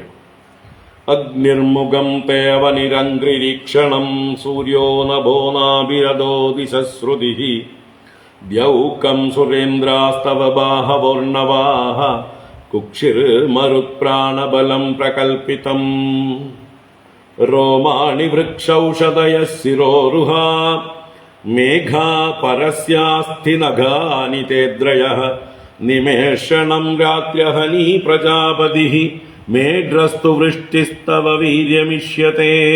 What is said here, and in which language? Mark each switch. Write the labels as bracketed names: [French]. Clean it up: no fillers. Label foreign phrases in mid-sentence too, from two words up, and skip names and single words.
[Sanskrit] അഗ്നിർമുഖം തേവനിരംഗ്രിരീക്ഷണം സൂര്യോ നഭോനാഭിരദോ ദിശശ്രുതി ദ്യൗകം സുരേന്ദ്രാസ്തവ ബാഹവോർണവാഹ കുക്ഷിർ മരുത്പ്രാണബലം പ്രകൽപിതം. रोमाणि वृक्षौषधयः शिरोरुहा मेघा परस्यास्ति नगानि तेद्रयः निमेषणं रात्र्यहनी प्रजापतिः मेढ्रस्तु वृष्टिस्तव वीर्यमिष्यते